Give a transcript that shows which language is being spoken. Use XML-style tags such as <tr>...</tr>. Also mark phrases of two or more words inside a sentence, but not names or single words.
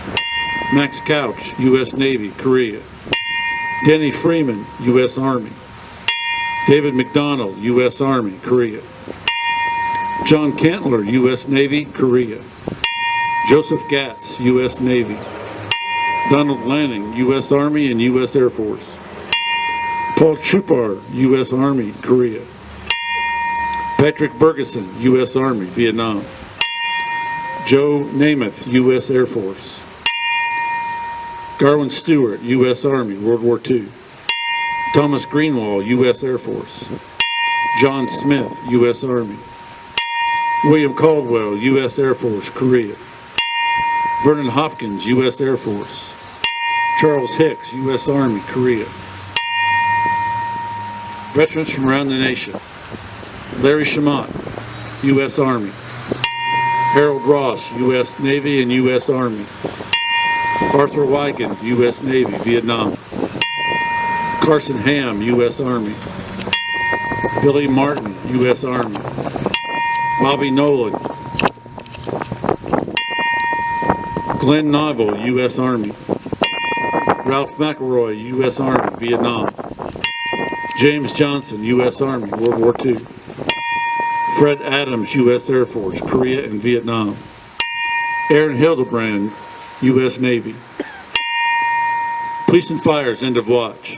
<en>Max Couch, U.S. Navy, Korea. Denny Freeman, U.S. Army. David McDonald, U.S. Army, Korea. John Kentler, U.S. Navy, Korea. Joseph Gatz, U.S. Navy. Donald Lanning, U.S. Army and U.S. Air Force. Paul Chupar, U.S. Army, Korea. Patrick Bergeson, U.S. Army, Vietnam. Joe Namath, U.S. Air Force. Garwin Stewart, U.S. Army, World War II. Thomas Greenwald, U.S. Air Force. John Smith, U.S. Army. William Caldwell, U.S. Air Force, Korea. Vernon Hopkins, U.S. Air Force. Charles Hicks, U.S. Army, Korea. Veterans from around the nation. Larry Chamot, U.S. Army. Harold Ross, U.S. Navy and U.S. Army. Arthur Weigand, U.S. Navy, Vietnam. Carson Ham, U.S. Army. Billy Martin, U.S. Army. Bobby Nolan. Glenn Novel, U.S. Army. Ralph McElroy, U.S. Army, Vietnam. James Johnson, U.S. Army, World War II. Fred Adams, U.S. Air Force, Korea and Vietnam. Aaron Hildebrand, U.S. Navy. Police and Fire's End of Watch.</en>